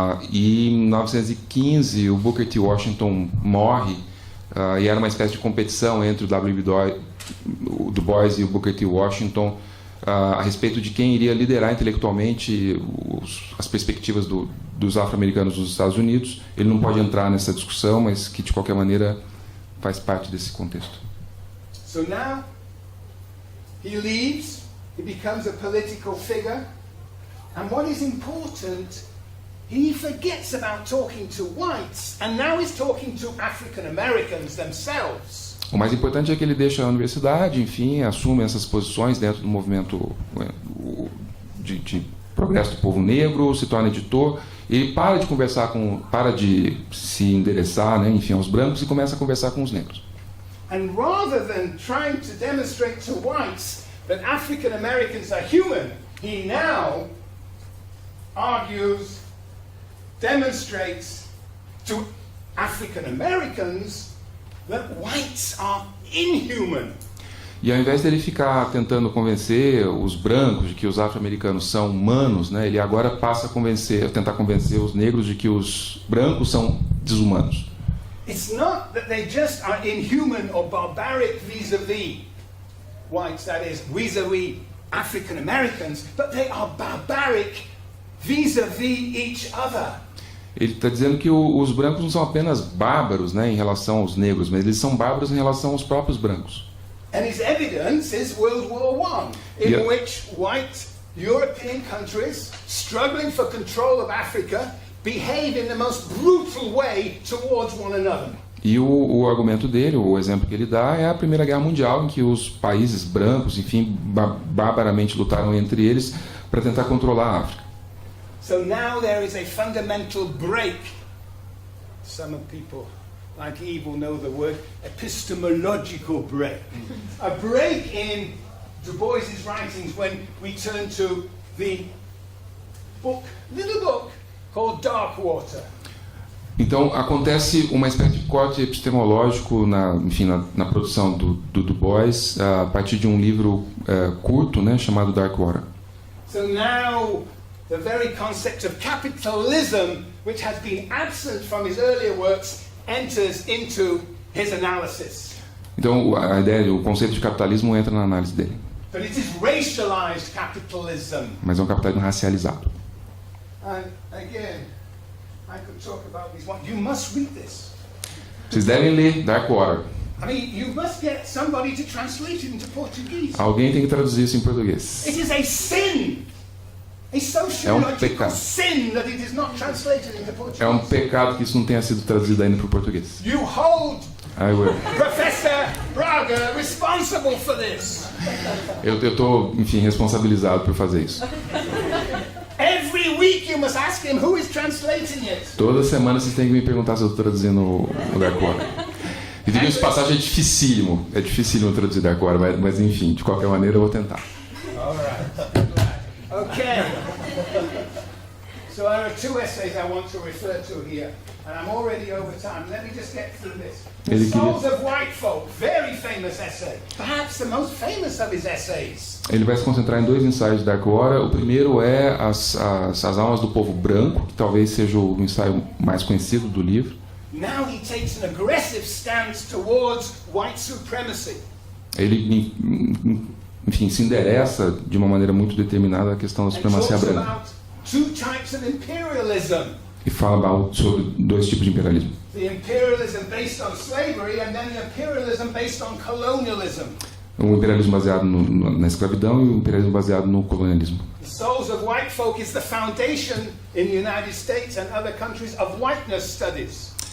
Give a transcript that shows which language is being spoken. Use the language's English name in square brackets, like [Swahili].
[Portuguese] E em 1915, o Booker T. Washington morre, e era uma espécie de competição entre o W.E.B Du Bois e o Booker T. Washington a respeito de quem iria liderar intelectualmente as perspectivas dos afro-americanos nos Estados Unidos. Ele não pode entrar nessa discussão, mas que de qualquer maneira faz parte desse contexto. [English] So now he leaves, he becomes a political figure, and what is important, he forgets about talking to whites, and now he's talking to African Americans themselves. [Portuguese] O mais importante é que ele deixa a universidade, enfim, assume essas posições dentro do movimento de progresso do povo negro, se torna editor, ele para de se endereçar, né, enfim, aos brancos e começa a conversar com os negros. [English] And rather than trying to demonstrate to whites that African Americans are human, he now argues, demonstrates to African Americans that whites are inhuman. [Portuguese] E ao invés dele ficar tentando convencer os brancos de que os afro-americanos são humanos, né, ele agora passa a tentar convencer os negros de que os brancos são desumanos. [English] It's not that they just are inhuman or barbaric vis-a-vis whites, that is, vis-a-vis African Americans, but they are barbaric vis-a-vis each other. [Portuguese] Ele está dizendo que os brancos não são apenas bárbaros, né, em relação aos negros, mas eles são bárbaros em relação aos próprios brancos. [English] And his evidence is World War I, in which white European countries, struggling for control of Africa, behave in the most brutal way towards one another. [Portuguese] E o argumento dele, o exemplo que ele dá, é a Primeira Guerra Mundial, em que os países brancos, enfim, barbaramente lutaram entre eles para tentar controlar a África. [English] So now there is a fundamental break. Some of people like Eve will know the word epistemological break. A break in Du Bois's writings when we turn to the little book called Dark Water. [Portuguese] Então acontece uma espécie de corte epistemológico na produção do Du Bois a partir de um livro curto, né, chamado Dark Water. [English] So now the very concept of capitalism, which has been absent from his earlier works, enters into his analysis. [Portuguese] Então a ideia, o conceito de capitalismo entra na análise dele. [English] But it is racialized capitalism. [Portuguese] Mas é um capitalismo racializado. [English] And again, I could talk about these. You must read this. [Portuguese] Vocês devem ler Dark Water. [English] I mean, you must get somebody to translate it into Portuguese. [Portuguese] Alguém tem que traduzir isso em português. [English] It is a sin. A sociological sin that it is not translated into Portuguese. [Portuguese] É um pecado que isso não tenha sido traduzido ainda para o português. [English] You hold I will. Professor Braga responsible for this. [Portuguese] Eu estou, enfim, responsabilizado por fazer isso. [English] Every week you must ask him who is translating it. [Portuguese] Toda semana vocês têm que me perguntar se eu estou traduzindo o Dark Water. E diga-se de passagem, é dificílimo traduzir Dark Water, mas enfim, de qualquer maneira eu vou tentar. [English] All right. Okay. So there are two essays I want to refer to here, and I'm already over time. Let me just get through this. The Souls of White Folk, very famous essay, perhaps the most famous of his essays. [Portuguese] Ele vai se concentrar em dois ensaios de Dark Water. O primeiro é as almas do povo branco, que talvez seja o ensaio mais conhecido do livro. [English] Now he takes an aggressive stance towards white supremacy. [Portuguese] Ele, enfim, se endereça de uma maneira muito determinada à questão da supremacia branca. [English] Two types of imperialism. [Portuguese] E fala sobre dois tipos de imperialismo. [English] The imperialism based on slavery and then the imperialism based on colonialism. [Portuguese] O imperialismo baseado na escravidão e o imperialismo baseado no colonialismo. [English] The Souls of White Folk is the foundation in the United States and other countries of whiteness studies.